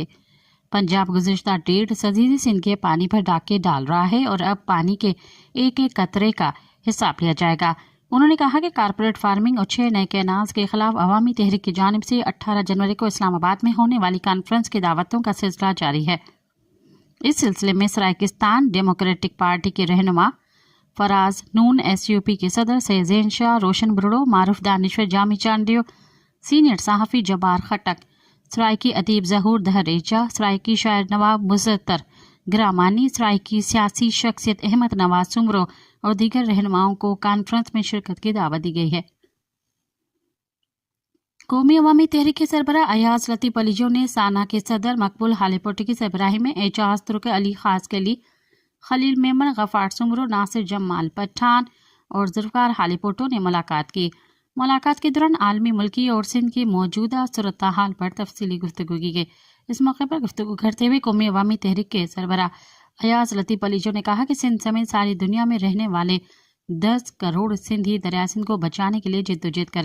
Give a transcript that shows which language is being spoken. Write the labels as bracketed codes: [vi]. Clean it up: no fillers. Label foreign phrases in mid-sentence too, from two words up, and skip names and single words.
[ur] پنجاب گزشتہ 1.5 صدی سے سندھ کے پانی پر ڈاکے ڈال رہا ہے اور اب پانی کے ایک ایک قطرے کا حساب لیا جائے گا. انہوں نے کہا کہ [en] corporate farming [ur] اور 6 نئے کینالز کے خلاف عوامی تحریک کی جانب سے 18 جنوری کو اسلام آباد میں ہونے والی کانفرنس کی دعوتوں کا سلسلہ جاری ہے. اس سلسلے میں سرائیکستان ڈیموکریٹک پارٹی کے رہنما فراز، نون SUP کے صدر سیزن شاہ، روشن برڑو، معروف دانشور جامی چانڈیو، سینئر صحافی جبار خٹک، سرائیکی ادیب ظہور دھریجہ، سرائیکی شاعر نواب مظطر گرامانی، سرائیکی سیاسی شخصیت احمد نواز سومرو اور دیگر رہنماؤں کو کانفرنس میں شرکت کی دعوت دی گئی ہے. قومی عوامی تحریک کے سربراہ ایاز لطیف پلیجو نے سانا کے صدر مقبول ہالیپوٹو کی سربراہی میں اعجاز ترک علی خاصخیلی، خلیل میمن، غفار سومرو، ناصر جمال پٹھان اور ذوالفقار ہالیپوٹو نے ملاقات کی. ملاقات کے دوران عالمی، ملکی اور سندھ کی موجودہ صورت حال پر تفصیلی گفتگو کی گئی. اس موقع پر گفتگو کرتے ہوئے قومی عوامی تحریک کے سربراہ ایاز لطیف پلیجو نے کہا کہ سندھ سمیت ساری دنیا میں رہنے والے 10 کروڑ سندھی دریا سندھ کو بچانے کے لیے جدوجہد کریں.